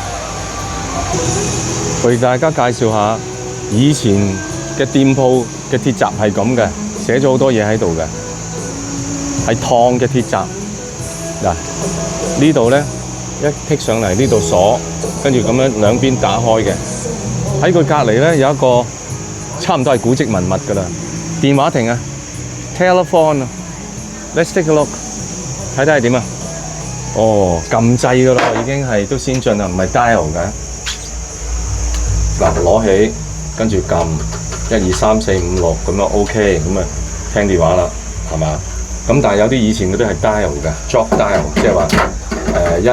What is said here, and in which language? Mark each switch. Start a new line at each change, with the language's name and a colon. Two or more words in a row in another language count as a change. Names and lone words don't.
Cantonese: 為大家介紹下以前嘅店鋪嘅鐵閘係咁嘅，寫咗好多嘢喺度嘅，係燙嘅鐵閘。嗱，呢度咧一剔上嚟，呢度鎖，跟住咁樣兩邊打開嘅。喺佢隔離咧有一個差唔多係古蹟文物㗎啦，電話亭啊 ，telephone 啊 ，
English: let's take a look，
Cantonese: 睇睇係點啊？撳掣㗎啦，已經係都先進啦，唔係 dial 嘅。嗱，攞起，跟住撳1、2、3、4、5、6咁樣 OK， 咁啊聽電話啦，係嘛？咁但係有啲以前嗰啲係 dial 嘅 ，
English: drop dial，
Cantonese: 即係話1。